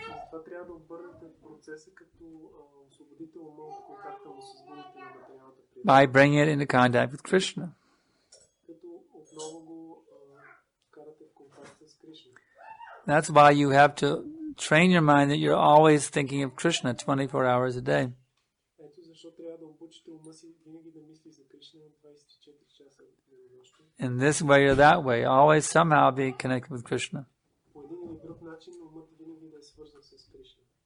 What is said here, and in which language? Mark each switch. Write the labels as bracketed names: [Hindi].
[Bulgarian] Това трябва да обърнете процеса, като освободите ума от контакта му с гуните на материалната природа. [English] By bringing it into contact with Krishna. [Bulgarian] Като отново го карате в контакт с Кришна. [English] That's why you have to train your mind that you're always thinking of Krishna 24 hours a day. [Bulgarian] Ето защо трябва да обучите ума си винаги да мисли за Кришна 24 часа денонощно. [English] In this way or that way, always somehow be connected with Krishna. [Bulgarian] По един или друг начин умът винаги да е свързан с Кришна.